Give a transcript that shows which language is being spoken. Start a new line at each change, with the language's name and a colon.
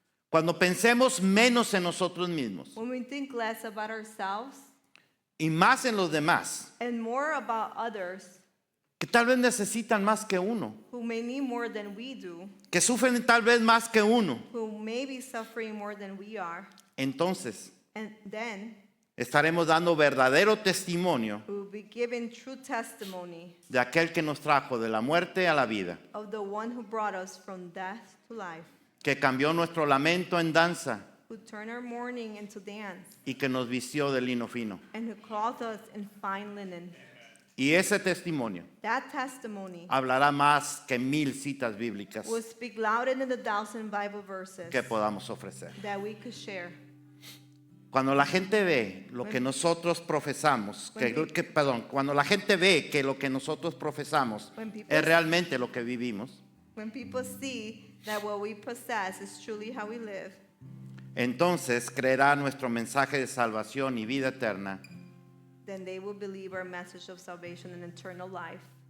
Spanish: Cuando pensemos menos en nosotros mismos
English: When we think less about ourselves
Spanish: y más en los demás,
English: and more about others
Spanish: que tal vez necesitan más que uno,
English: who may need more than we do,
Spanish: que sufren tal vez más que uno,
English: who may be suffering more than we are,
Spanish: entonces
English: and then
Spanish: estaremos dando verdadero testimonio
English: we will be giving true testimony
Spanish: de aquel que nos trajo de la muerte a la vida,
English: of the one who brought us from death to life,
Spanish: que cambió nuestro lamento en danza
English: who turned our mourning into dance,
Spanish: y que nos vistió de lino fino.
English: and who clothed us in fine linen.
Spanish: Y ese testimonio
English: that testimony
Spanish: hablará más que 1000 citas bíblicas
English: will speak louder than the 1,000 Bible verses
Spanish: que podamos ofrecer.
English: that we could share.
Spanish: Cuando la gente ve lo que nosotros profesamos, cuando la gente ve que lo que nosotros profesamos es realmente lo que vivimos,
English: When people see that what we possess is truly how we live,
Spanish: entonces creerá nuestro mensaje de salvación y vida eterna
English: then they will believe our message of salvation and eternal life